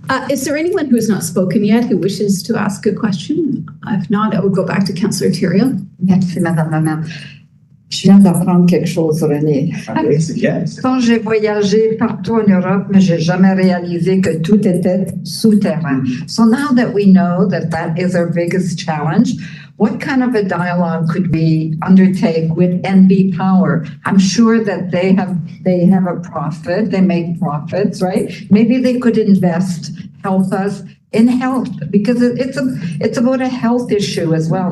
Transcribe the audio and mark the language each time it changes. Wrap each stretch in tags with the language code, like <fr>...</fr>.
<en>Is there anyone who has not spoken yet who wishes to ask a question? If not, I will go back to Councillor Thériault.</en> <fr>Merci, Madame la maire. Je viens d'apprendre quelque chose, René.</fr> <en>Yes.</en> <fr>Quand j'ai voyagé partout en Europe, mais j'ai jamais réalisé que tout était souterrain.</fr> <en>So now that we know that that is our biggest challenge, what kind of a dialogue could we undertake with NB Power? I'm sure that they have a profit, they make profits, right? Maybe they could help us in health, because it's about a health issue as well.</en>